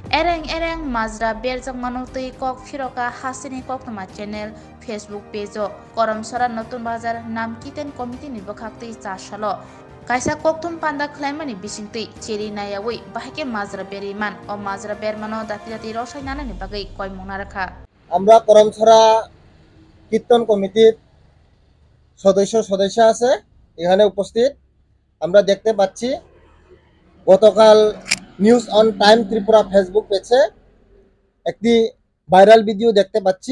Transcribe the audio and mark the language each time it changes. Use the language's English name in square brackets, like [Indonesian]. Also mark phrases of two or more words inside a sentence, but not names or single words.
[Kok Borok] Ereng ereng mazra berjak manutui kok firoka hasini kok nama [English] channel Facebook page [Kok Borok] o korom sora notun bazar nam kiten komiti ni bokhaktui chashalo kaisa koktum panda khlaimani bisingtui cheri nayawi bahike mazra beriman o mazra bermano dati dati rosai nana ni bagai koi mongna rakha [Bangla] আমরা করমছড়া কীর্তন কমিটির সদস্য আছে এখানে উপস্থিত। আমরা দেখতে পাচ্ছি গতকাল নিউজ অন টাইম ত্রিপুরা [English] Facebook page [Bangla] একটি ভাইরাল ভিডিও দেখতে পাচ্ছি।